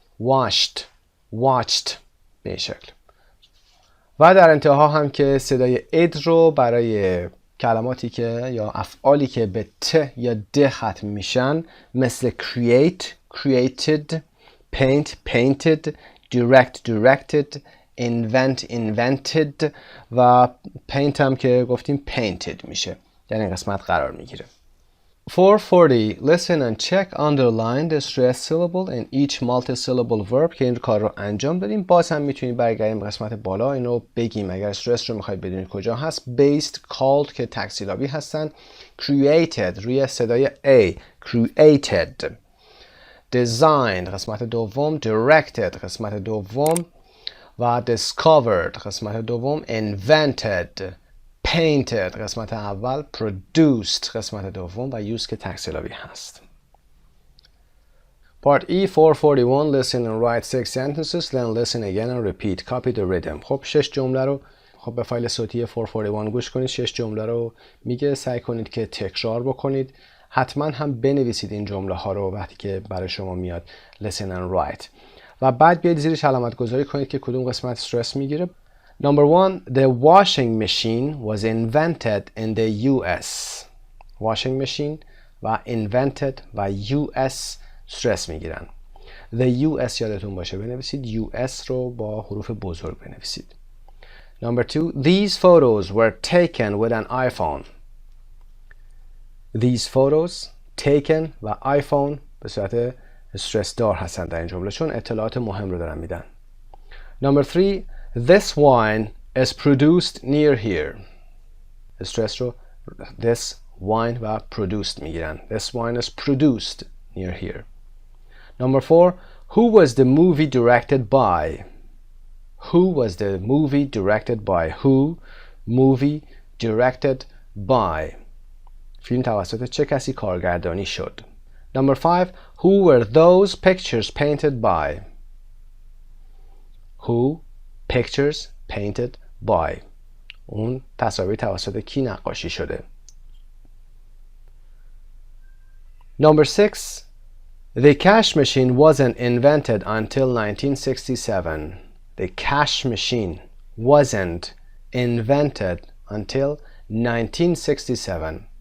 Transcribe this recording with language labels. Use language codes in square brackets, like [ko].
[fa] washed، watched به این شکل. و در انتها هم که صدای اد رو برای کلماتی که یا افعالی که به ت یا د ختم میشن مثل create، created، paint، painted، direct، directed، invent، invented و paint هم که گفتیم painted میشه، یعنی این قسمت قرار میگیره. [en] 440 listen and check underline the stressed syllable in each multi-syllable verb [fa] که این کار رو انجام بدیم. باز هم میتونید برگردیم قسمت بالا اینو بگیم اگر استرس رو میخواید بدونید کجا هست. based called که تکسیلابی هستن. [en] created [fa] روی صدای [en] A created. [fa] designed قسمت دوم. directed قسمت دوم و discovered قسمت دوم. invented painted قسمت اول. produced قسمت دوم و used که تکسیلابی هست. [en] Part E 441 listen and write 6 sentences then listen again and repeat. Copy the rhythm. [fa] خب 6 جمله رو به فایل صوتی 441 گوش کنید. 6 جمله رو میگه سعی کنید که تکرار بکنید. حتما هم بنویسید این جمله ها رو وقتی که برای شما میاد [en] listen and write [fa] و بعد بیاید زیرش علامت گذاری کنید که کدوم قسمت استرس میگیره. [en] Number 1 the washing machine was invented in the US. [fa] washing machine و invented و US استرس میگیرن. the US یادتون باشه بنویسید. US رو با حروف بزرگ بنویسید. [en] Number 2 these photos were taken with an iPhone. These photos taken [fa] و iPhone به صورت استرس دار هستن در این جمله چون اطلاعات مهم رو دارن میدن. [en] Number 3 this wine is produced near here. [fa] استرس رو [en] this wine [fa] و produced میگیرن. [en] This wine is produced near here. Number 4 who was the movie directed by. Who was the movie directed by. Who movie directed by. [fa] فیلم توسط چه کسی کارگردانی شد. [en] Number 5 who were those pictures painted by. Who pictures painted by. [fa] اون تصاویر توسط کی نقاشی شده. [en] Number 6 the cash machine wasn't invented until 1967. The cash machine wasn't invented until 1967.